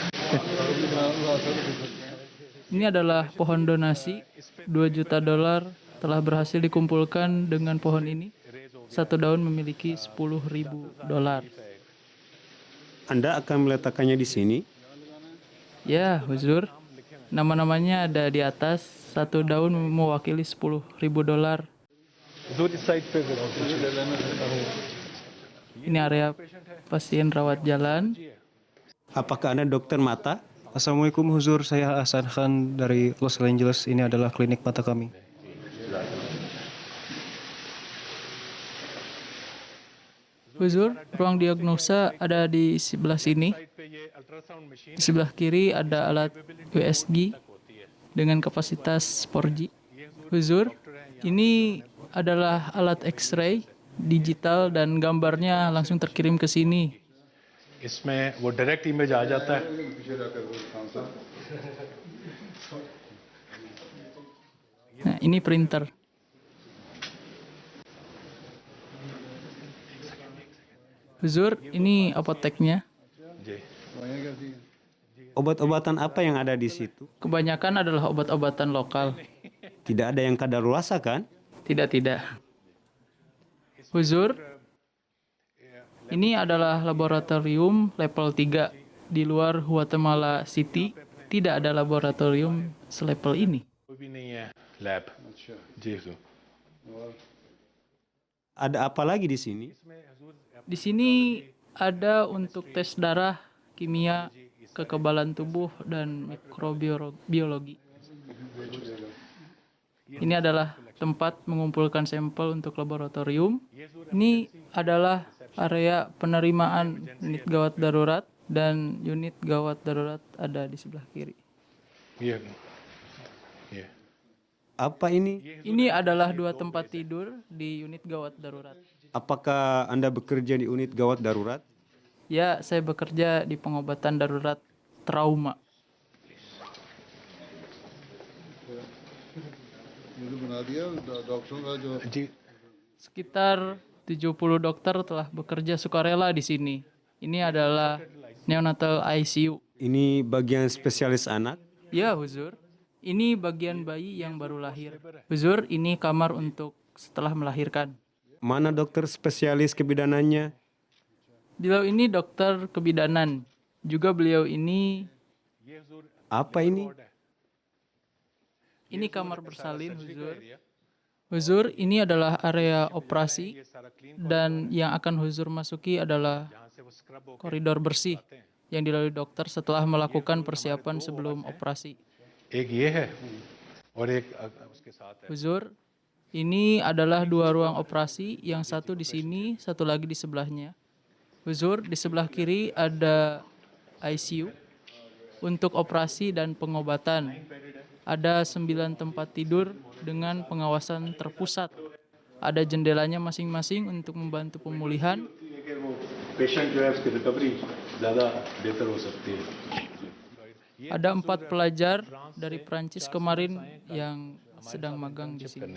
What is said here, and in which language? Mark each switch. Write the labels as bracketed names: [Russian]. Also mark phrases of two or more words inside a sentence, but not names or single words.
[Indonesian] Ini adalah pohon donasi $2 juta telah berhasil dikumpulkan dengan pohon ini. Satu daun memiliki $10.000. Anda akan meletakkannya di sini? Ya, Huzur. Nama-namanya ada di atas. Satu daun mewakili $10.000. [Hindi] दूसरी साइड पे भी [Indonesian] Ini area pasien rawat jalan. Apakah Anda dokter mata? Assalamualaikum Huzur, saya Hasan Khan dari Los Angeles. Ini adalah klinik mata kami. Huzur, ruang diagnosa ada di sebelah sini. Di sebelah kiri ada alat USG dengan kapasitas 4G. Huzur, ini adalah alat X-ray digital dan gambarnya langsung terkirim ke sini. [Hindi] इसमें वो [English] direct image [Hindi] आ जाता है [Indonesian] Nah, ini printer. Huzur, ini apoteknya. Obat-obatan apa yang ada di situ? Kebanyakan adalah obat-obatan lokal. Tidak ada yang kadaluarsa kan? Tidak. Huzur, ini adalah laboratorium level 3. Di luar Guatemala City, tidak ada laboratorium selevel ini. [Hindi] कोई भी नहीं है लैब जी हुजूर [Indonesian] Ada apa lagi di sini? Di sini ada untuk tes darah, kimia, kekebalan tubuh, dan mikrobiologi. Ini adalah tempat mengumpulkan sampel untuk laboratorium. Ini adalah area penerimaan unit gawat darurat, dan unit gawat darurat ada di sebelah kiri. [Hindi] ये ये [Indonesian] Apa ini? Ini adalah 2 tempat tidur di unit gawat darurat. Apakah Anda bekerja di unit gawat darurat? Ya, saya bekerja di pengobatan darurat trauma. [Hindi] मुझे बना दिया डॉक्टरों का जो जी [Indonesian] Sekitar 70 dokter telah bekerja sukarela di sini. Ini adalah [English] neonatal ICU. [Indonesian] Ini bagian spesialis anak? Ya, Huzur. Ini bagian bayi yang baru lahir. Huzur, ini kamar untuk setelah melahirkan. Mana dokter spesialis kebidanannya? Beliau ini dokter kebidanan. Juga beliau ini Apa ini? kamar bersalin, Huzur. Huzur, ini adalah area operasi, dan yang akan Huzur masuki adalah koridor bersih yang dilalui dokter setelah melakukan persiapan sebelum operasi. [Hindi] एक ये है और एक उसके साथ है [Indonesian] Huzur, ini adalah 2 ruang operasi, yang satu di sini, satu lagi di sebelahnya. Huzur, di sebelah kiri ada ICU untuk operasi dan pengobatan. Ada 9 tempat tidur dengan pengawasan terpusat. Ada jendelanya masing-masing untuk membantu pemulihan. [Hindi] पेशेंट जो है उसकी रिकवरी ज़्यादा बेहतर हो सकती है [Indonesian] Ada 4 pelajar dari Prancis kemarin yang sedang magang di sini.